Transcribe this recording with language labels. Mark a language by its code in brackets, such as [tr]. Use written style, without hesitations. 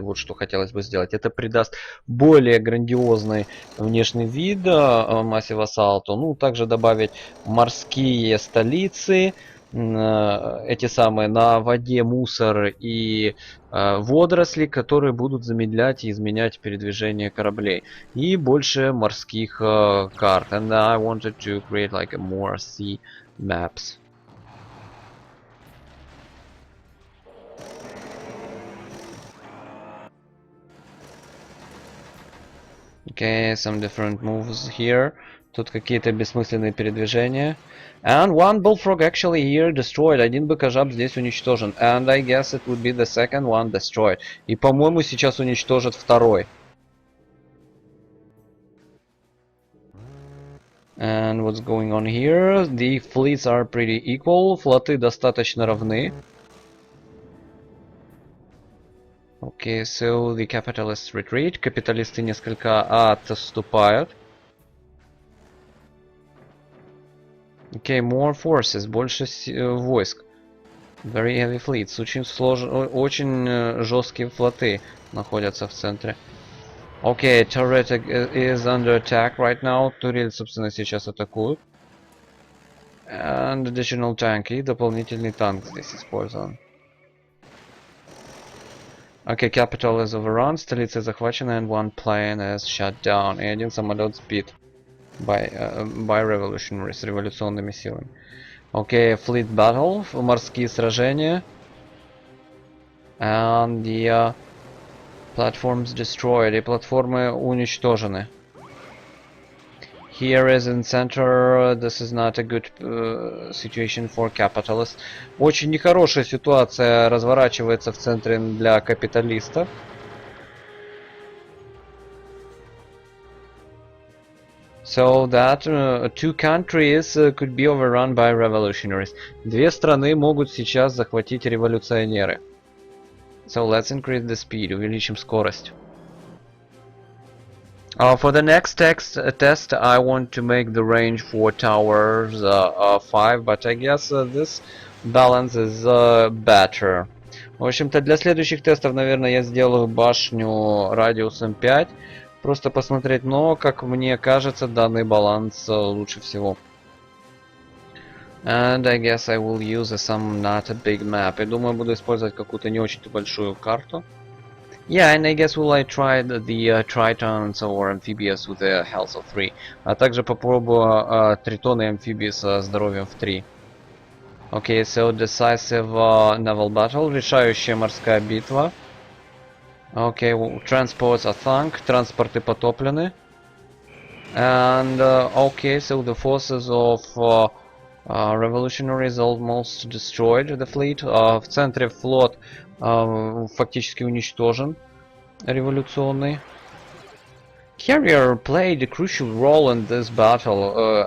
[ru] Вот что хотелось бы сделать. Это придаст более грандиозный внешний вид Massive Assault. Ну, также добавить морские столицы. Эти самые на воде мусор и водоросли, которые будут замедлять и изменять передвижение кораблей. И больше морских карт. [en] And I wanted to create like more sea maps. Okay, some different moves here. [ru] Тут какие-то бессмысленные передвижения. [en] And one bullfrog actually here destroyed. [ru] Один быкожаб здесь уничтожен. [en] And I guess it would be the second one destroyed. [ru] И, по-моему, сейчас уничтожит второй. [en] And what's going on here? The fleets are pretty equal. [ru] Флоты достаточно равны. [en] Okay, so the capitalists retreat. [ru] Капиталисты несколько отступают. [en] Okay, more forces. [ru] Больше войск. [en] Very heavy fleets. [ru] Очень жесткие флоты находятся в центре. [en] Okay, turret is under attack right now. [ru] Турель, собственно, сейчас атакуют. [en] And additional tank. [ru] И дополнительный танк здесь использован. [en] Okay, capital is overrun. [ru] Столица захвачена, [en] and one plane is shut down. [ru] И один самолет сбит [en] by revolutionaries, [ru] революционными силами. [en] Okay, fleet battle. [ru] Морские сражения. [en] And the platforms destroyed. [ru] И платформы уничтожены. [en] Here is in center. This is not a good situation for capitalists. [ru] Очень нехорошая ситуация разворачивается в центре для капиталистов. [en] So that two countries could be overrun by revolutionaries. [ru] Две страны могут сейчас захватить революционеры. [en] So let's increase the speed. [ru] Увеличим скорость. [en] For the next test, I want to make the range for towers 5, but I guess this balance is better. [ru] В общем-то, для следующих тестов, наверное, я сделаю башню радиусом 5. Просто посмотреть, но, как мне кажется, данный баланс лучше всего. [en] And I guess I will use some not a big map. [ru] Я думаю, буду использовать какую-то не очень-то большую карту. [en] Yeah, and I guess will I try the Tritons or Amphibious with a health of 3. [ru] А также попробую Тритоны и Амфибии со здоровьем в 3. [en] Okay, so decisive naval battle, [ru] решающая морская битва. [en] Okay, transports are sunk, [ru] транспорты потоплены. [en] And okay, so the forces of revolutionaries almost destroyed the fleet. [ru] В центре флот фактически уничтожен, революционный. [en] Carrier played a crucial role in this battle.